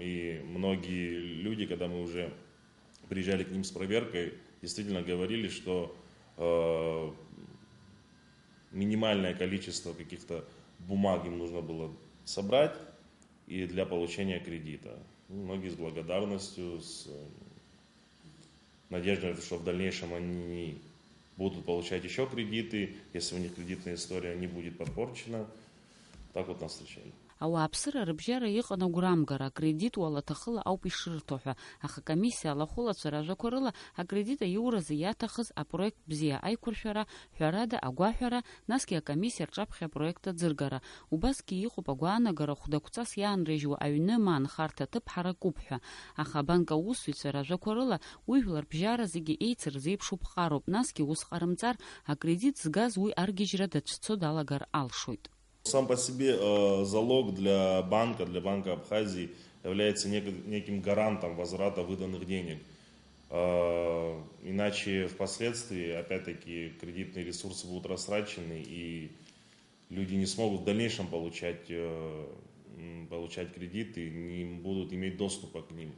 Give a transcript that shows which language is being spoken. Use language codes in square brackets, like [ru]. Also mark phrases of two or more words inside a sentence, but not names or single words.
[ru] И многие люди, когда мы уже приезжали к ним с проверкой, действительно говорили, что минимальное количество каких-то бумаг им нужно было собрать и для получения кредита. Многие с благодарностью, с надеждой, что в дальнейшем они будут получать еще кредиты, если у них кредитная история не будет подпорчена. Так вот нас встречали. [ab] Ауааԥсыра рыбжьара иҟан агәрамгара, акредит уалаҭахыла ауп ишырҭо ҳәа, аха акомиссиа алахәылацәа ажәақәа рыла акредит аиуразы иаҭахыз апроект бзиа аиқәыршәара, ҳәарада агәаҳәара, насгьы акомиссиа рҿаԥхьа апроект аӡыргара. Убасгьы иҟоуп агәаанагара хәдақәҵас иаанрыжьуа аҩны ма анхарҭа ҭыԥ ҳаракуп ҳәа. Аха абанк аусзуҩцәа ражәақәа рыла уи жәлар рыбжьара зегьы еицырзеиԥшу ԥҟароуп, насгьы ус ҟарымҵар, акредит згаз уи аргьежьра дацәцо далагар алшоит. [ru] Сам по себе залог для банка Абхазии является неким гарантом возврата выданных денег. Иначе впоследствии, опять-таки, кредитные ресурсы будут растрачены, и люди не смогут в дальнейшем получать кредиты, не будут иметь доступа к ним.